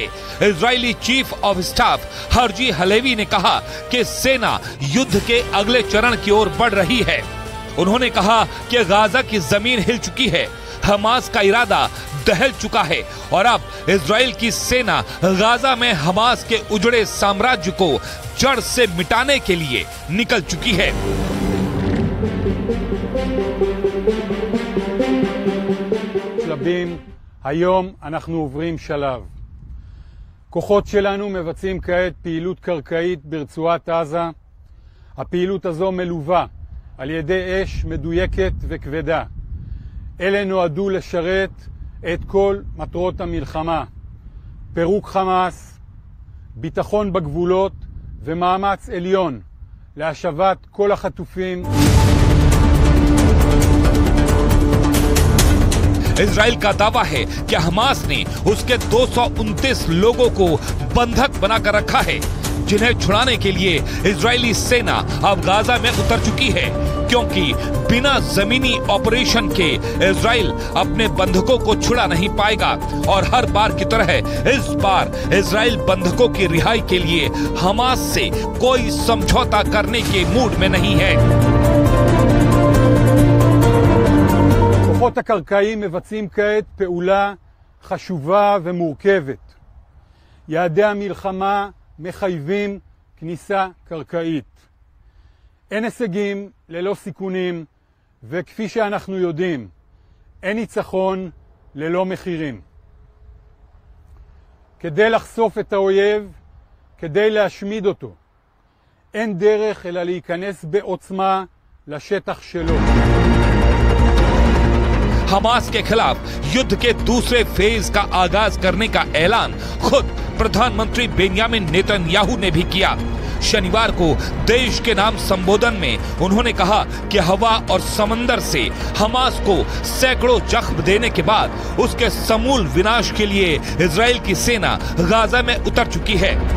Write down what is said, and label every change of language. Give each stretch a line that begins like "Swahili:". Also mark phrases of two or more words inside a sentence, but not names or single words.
Hindi: इजरायली
English: chief of staff
Hindi: हर्जी हलेवी ने कहा कि सेना युद्ध के अगले चरण की ओर बढ़ रही है। उन्होंने कहा कि गाजा की जमीन हिल चुकी है, हमास का इरादा दहल चुका है और अब इजराइल की सेना गाजा में हमास के उजड़े साम्राज्य को जड़ से मिटाने के लिए निकल चुकी है।
Hebrew: שלבים, היום אנחנו עוברים שלב. כוחות שלנו מבצעים כעת פעילות קרקעית ברצועת עזה. הפעילות הזו מלווה על ידי אש מדויקת וכבדה. אלה נועדו לשרת את כל מטרות המלחמה. פירוק חמאס, ביטחון בגבולות ומאמץ עליון להשבת כל החטופים.
Hindi: इजराइल का दावा है कि हमास ने उसके 229 लोगों को बंधक बनाकर रखा है, जिन्हें छुड़ाने के लिए इजरायली सेना अब गाजा में उतर चुकी है, क्योंकि बिना जमीनी ऑपरेशन के इजराइल अपने बंधकों को छुड़ा नहीं पाएगा और हर बार की तरह इस बार इजराइल बंधकों की रिहाई के लिए हमास से कोई समझौता करने के मूड में नहीं है।
Hebrew: הכוחות הקרקעיים מבצעים כעת פעולה חשובה ומורכבת. יעדי המלחמה מחייבים כניסה קרקעית. אין הישגים ללא סיכונים, וכפי שאנחנו יודעים, אין ניצחון ללא מחירים. כדי לחשוף את האויב, כדי להשמיד אותו, אין דרך אלא להיכנס בעוצמה לשטח שלו.
Hindi: हमास के खिलाफ युद्ध के दूसरे फेज का आगाज करने का ऐलान खुद प्रधानमंत्री बेंयामिन नेतन्याहू ने भी किया। शनिवार को देश के नाम संबोधन में उन्होंने कहा कि हवा और समंदर से हमास को सैकड़ों जख्म देने के बाद उसके समूल विनाश के लिए इजराइल की सेना गाजा में उतर चुकी है।